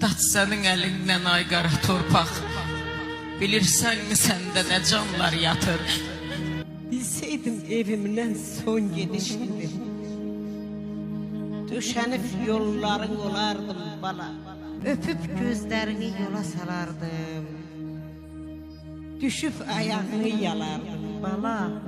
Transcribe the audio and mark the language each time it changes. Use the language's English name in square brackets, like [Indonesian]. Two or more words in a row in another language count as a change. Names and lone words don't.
[Azerbaijani] Aç sənin əlindən ay qara torpaq. Bilirsənmi səndə nə canlar yatır? [Turkish] Bilseydim evimden son gedişimdir. Döşenip yolların olardım bala. Öpüp gözlerini yola salardım. Düşüp ayağını yalardım bala.